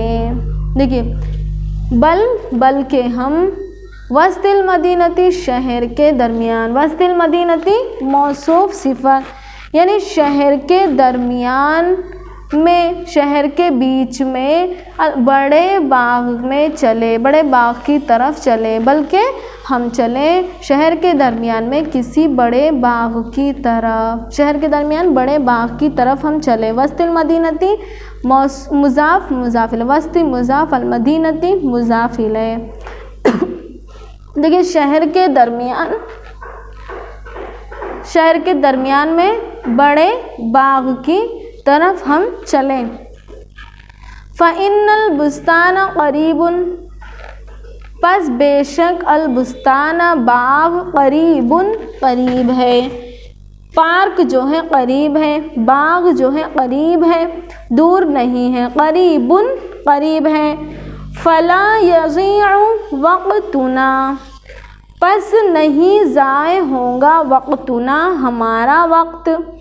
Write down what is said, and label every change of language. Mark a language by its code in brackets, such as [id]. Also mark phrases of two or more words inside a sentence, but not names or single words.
[ur] دیکھیے بلکہ ہم [ar] وسط المدينة [ur] شہر کے درمیان, [ar] وسط المدينة [ur] موصوف صفت یعنی شہر کے درمیان میں، شہر کے بیچ میں بڑے باغ میں چلے، بڑے باغ کی طرف چلے. بلکہ ہم چلے شہر کے درمیان میں کسی بڑے باغ کی طرف، شہر کے درمیان بڑے باغ کی طرف ہم چلے. [ar] وسط المدينة [ur] مضاف مضاف الیہ، وسط مضاف [ar] المدينة [ur] مضاف الیہ ہے. دیکھیے شہر کے درمیان میں بڑے باغ کی طرف ہم چلیں. [ar] فإن البستان قريب, [ur] پس بیشک البستان باغ قریب قریب ہے. پارک جو ہے قریب ہے، باغ جو ہے قریب ہے، دور نہیں ہے. قریب قریب ہے. [ar] فلا يضيع وقتنا, [ur] پس نہیں ضائع ہوگا وقتنا ہمارا وقت.